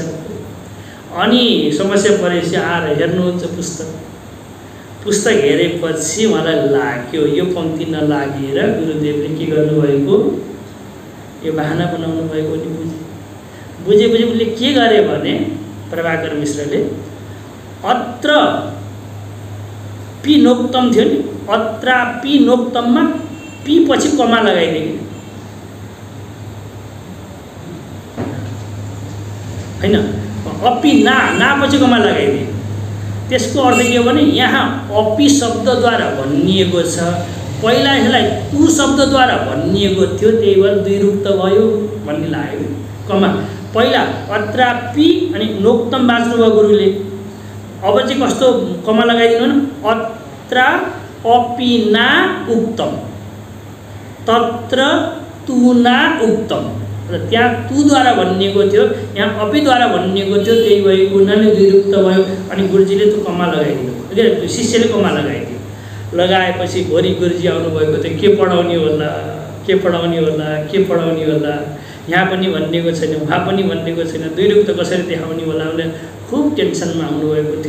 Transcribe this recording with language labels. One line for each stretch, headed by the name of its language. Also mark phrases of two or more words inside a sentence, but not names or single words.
Nepali: अनि समस्या परेपछि आएर हेर्नुहुन्छ पुस्तक हेरेपछि मलाई लाग्यो यो पङ्क्ति नलागेर गुरुदेवले के गर्नुभएको, यो बहाना बनाउनु भएको नि बुझेपछि उसले के गरे भने प्रभाकर मिश्रले अत्र पी नोक्तम थियो नि, अत्र पी नोक्तममा पी पछि कमा लगाइदिए हैन, अपी ना पछि कमा लगाइदिए। त्यसको अर्थ के हो भने यहाँ अपी शब्दद्वारा भनिएको छ, पहिला यसलाई तु शब्दद्वारा भनिएको थियो, त्यही भएर द्विरुक्त भयो भन्ने लाग्यो। कमा पहिला अत्रापि अनि नोक्तम बाँच्नुभयो गुरुले। अब चाहिँ कस्तो कमा लगाइदिनु भने
Sanskrit: अत्र अपि ना उक्तम तत्र तु ना उक्तम।
Nepali: र त्यहाँ तुद्वारा भनिएको थियो, यहाँ अपीद्वारा भनिएको थियो, त्यही भएको हुनाले द्विरुक्त भयो। अनि गुरुजीले त्यो कमा लगाइदिनु, शिष्यले कमा लगाइदियो। लगाएपछि भोलि गुरुजी आउनुभएको थियो, के पढाउने होला के पढाउने होला के पढाउने होला, यहाँ पनि भनिएको छैन उहाँ पनि भनिएको छैन, द्विरुक्त कसरी देखाउने होला भनेर खुब टेन्सनमा आउनुभएको थियो।